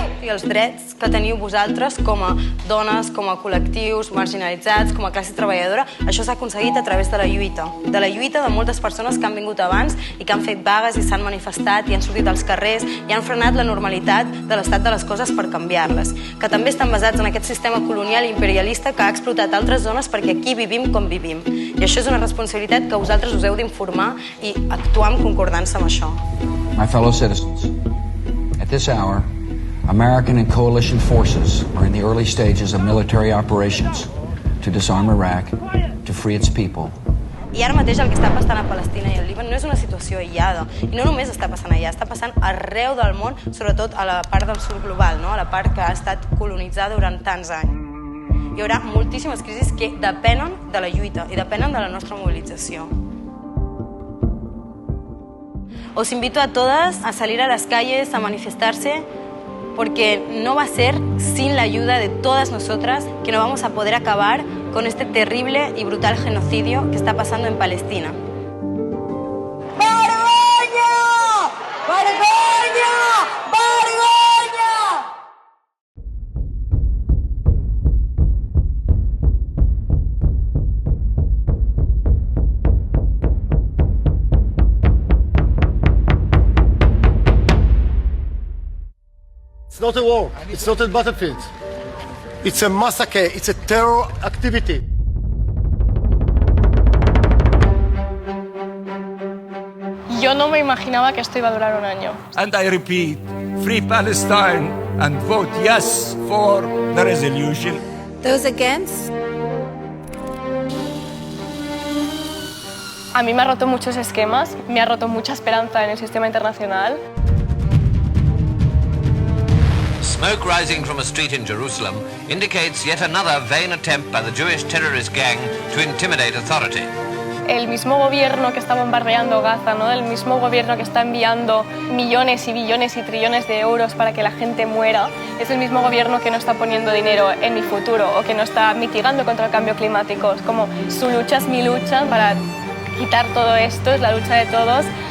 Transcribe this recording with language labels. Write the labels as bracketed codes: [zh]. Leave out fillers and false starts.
[ca] Els drets que teniu vosaltres com a dones, com a col·lectius marginalitzats, com a classe treballadora, això s'ha aconseguit a través de la lluita de moltes persones que han vingut abans i que han fet vagues i s'han manifestat i han sortit als carrers i han frenat la normalitat de l'estat de les coses per canviar-les, que també estan basats en aquest sistema colonial i imperialista que ha explotat altres zones perquè aquí vivim com vivim. I això és una responsabilitat que vosaltres us heu d'informar i actuar en concordança amb això. [en] My fellow citizens, at this hour, American and coalition forces are in the early stages of military operations to disarm Iraq, to free its people. [ca] I ara mateix el que està passant a Palestina i al Líban no és una situació aïllada. I no només està passant allà, està passant arreu del món, sobretot a la part del sud global, a la part que ha estat colonitzada durant tants anys. Hi haurà moltíssimes crisis que depenen de la lluita i depenen de la nostra movilització. [es] Os invito a todas a salir a las calles, a manifestarse, porque no va a ser sin la ayuda de todas nosotras que no vamos a poder acabar con este terrible y brutal genocidio que está pasando en Palestina. [ca] ¡Vergonya! ¡Vergonya! ¡Vergonya! [en] It's not a war. It's not a battlefield. It's a massacre. It's a terror activity. [es] Yo no me imaginaba que esto iba a durar un año. [en] And I repeat, free Palestine and vote yes for the resolution. Those against? [es] A mí me ha roto muchos esquemas, me ha roto mucha esperanza en el sistema internacional. [en] Smoke rising from a street in Jerusalem indicates yet another vain attempt by the Jewish terrorist gang to intimidate authority. [es] El mismo gobierno que está bombardeando Gaza, el mismo gobierno que está enviando millones y billones y trillones de euros para que la gente muera, es el mismo gobierno que no está poniendo dinero en mi futuro o que no está mitigando contra el cambio climático. Es como su lucha es mi lucha para quitar todo esto, es la lucha de todos.